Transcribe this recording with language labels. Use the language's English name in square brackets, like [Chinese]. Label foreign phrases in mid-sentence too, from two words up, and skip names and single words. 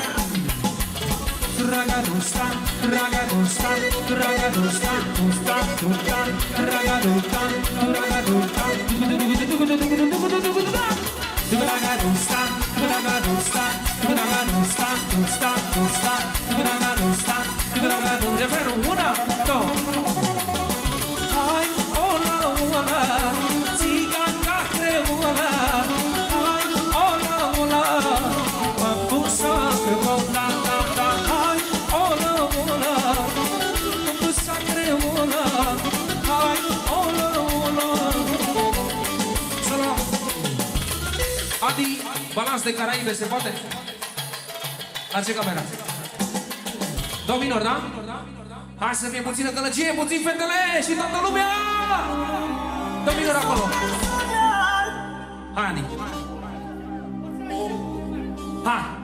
[Romanian] Ragadustan, ragadustan, ragadustan, ustan, ustan, ragadustan, ragadustan, ragadustan, ragadustan, ragadustan. nu sta, nu sta, nu sta, nu sta, nu refrenul, una, două. Hai, ola, ola, țiganca creola, hai, ola, ola, papusa creola, da, da, hai, ola, ola, papusa creola, hai, ola, ola. Salam. Adi, balans de Caraibe, se poate? La ce camera? Do minor, da? Hai să fie puțină gălăgie, puțin fetele și toată lumea! Do minor acolo! Hai, Adi! Hai!